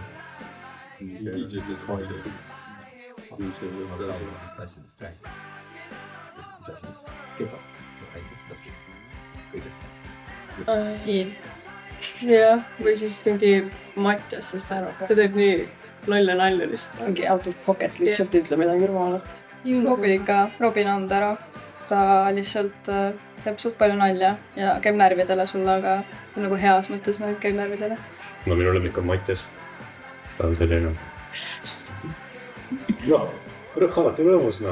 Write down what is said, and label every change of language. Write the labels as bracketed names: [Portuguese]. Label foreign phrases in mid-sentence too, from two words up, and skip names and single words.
[Estonian] Iin. Jah, või siis mingi Mattias, sest ta teeb nii lolle nalja lihtsalt. Mingi [English] out of pocket [Estonian] lihtsalt ütle midagi rumalat. Robin ikka, Robin on ta ära. Ta lihtsalt teeb suht palju nalja ja käib närvidele sulle, aga nagu heas mõttes käib närvidele. No minu lemmik on Mattias. Ta on selline. No, alati rõõmus, noh.